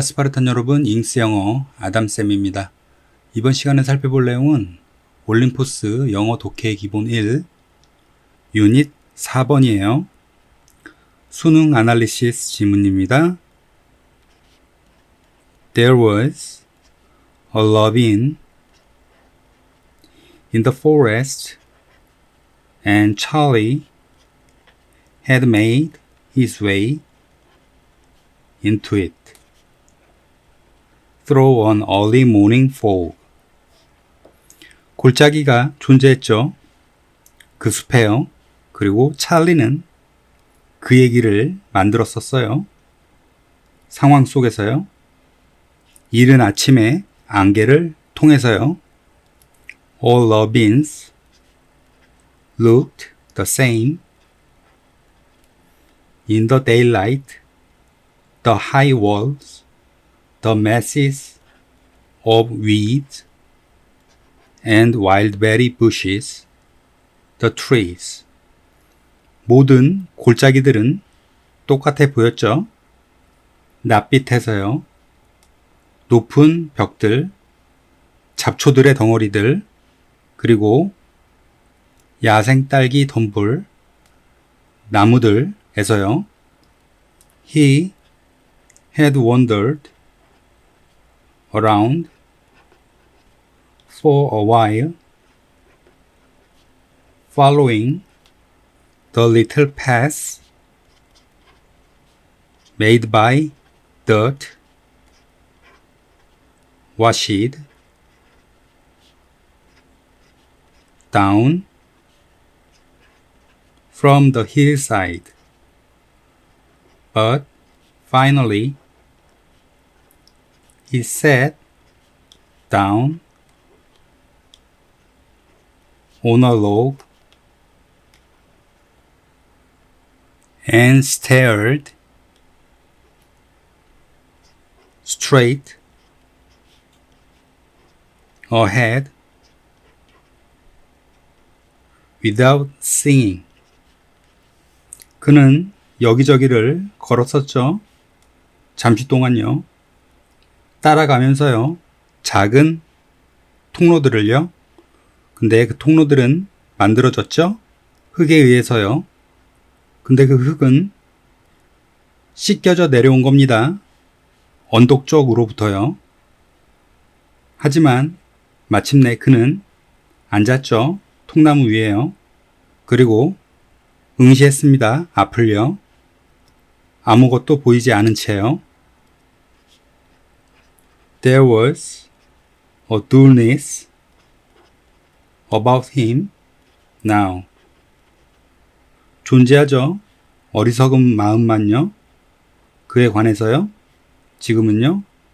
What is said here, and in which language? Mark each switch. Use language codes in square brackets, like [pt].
[ko] 스파르탄 여러분, 잉스 영어 아담쌤입니다. 이번 시간에 살펴볼 내용은 올림포스 영어 독해 기본 1 유닛 4번이에요. 수능 아날리시스 지문입니다. [en] There was a ravine in the forest and Charlie had made his way into it through an early morning fog. [ko] 골짜기가 존재했죠. 그 숲에요. 그리고 찰리는 그 얘기를 만들었었어요. 상황 속에서요. 이른 아침에 안개를 통해서요. [en] All ravines looked the same in the daylight. The high walls, the masses of weeds and wildberry bushes, the trees. [ko] 모든 골짜기들은 똑같아 보였죠. 낯빛에서요. 높은 벽들, 잡초들의 덩어리들, 그리고 야생 딸기 덤불, 나무들에서요. [en] He had wandered around for a while, following the little paths made by dirt washed down from the hillside. But finally, he sat down on a log and stared straight ahead without singing. [ko] 그는 여기저기를 걸었었죠. 잠시 동안요. 따라가면서요. 작은 통로들을요. 근데 그 통로들은 만들어졌죠. 흙에 의해서요. 근데 그 흙은 씻겨져 내려온 겁니다. 언덕 쪽으로부터요. 하지만 마침내 그는 앉았죠. 통나무 위에요. 그리고 응시했습니다. 앞을요. 아무것도 보이지 않은 채요. [en] There was a dullness about him now. [ko] 존재하죠. 어리석은 마음만요. 그에 관해서요. 지금은요.